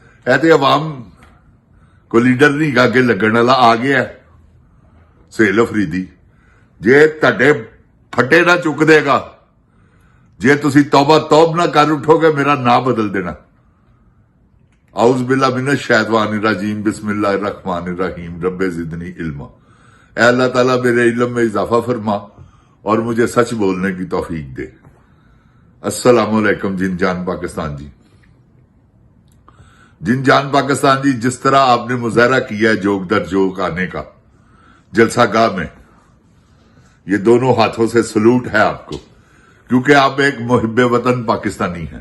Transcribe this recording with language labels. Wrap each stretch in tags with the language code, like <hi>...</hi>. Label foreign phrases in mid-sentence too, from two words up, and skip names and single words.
<pa>ਇਹ ਤੇ ਆਵਾਮ ਕੋਈ ਲੀਡਰ ਨਹੀਂ ਅੱਗੇ ਲੱਗਣ ਵਾਲਾ ਆ ਗਿਆ ਸੁਹੇਲ ਅਫਰੀਦੀ। ਜੇ ਤੁਹਾਡੇ ਫੱਟੇ ਨਾ ਚੁੱਕ ਦੇਗਾ ਜੇ ਤੁਸੀਂ ਤੌਬਾ ਤੌਬ ਨਾ ਕਰ ਉਠੋਗੇ ਮੇਰਾ ਨਾਂ ਬਦਲ ਦੇਣਾ।</pa> <ar>أعوذ بالله من الشيطان الرجيم بسم الله الرحمن الرحيم رب زدني علما.</ar> <ur>اے اللہ تعالیٰ میرے علم میں اضافہ فرما اور مجھے سچ بولنے کی توفیق دے.</ur> <ar>السلام علیکم</ar> <ur>جن جان پاکستان جی. جن جان پاکستان جی، جس طرح آپ نے مظاہرہ کیا ہے جوق در جوق آنے کا جلسہ گاہ میں، یہ دونوں ہاتھوں سے سلیوٹ ہے آپ کو کیونکہ آپ ایک محب وطن پاکستانی ہیں.</ur>